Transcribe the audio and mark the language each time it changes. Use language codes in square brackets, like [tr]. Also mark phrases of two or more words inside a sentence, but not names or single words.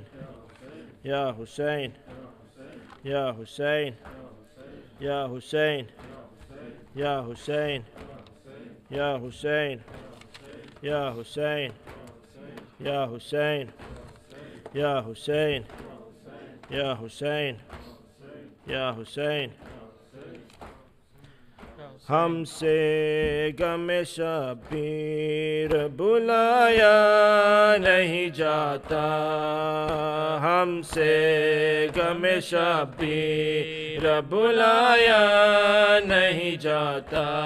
[ar] يا حسين، يا حسين، يا حسين، يا حسين، يا حسين، يا حسين، يا حسين، يا حسين، يا حسين، يا حسين. [ur] ہم سے غم شبیر بلایا نہیں جاتا، ہم سے غم شبیر بلایا نہیں جاتا,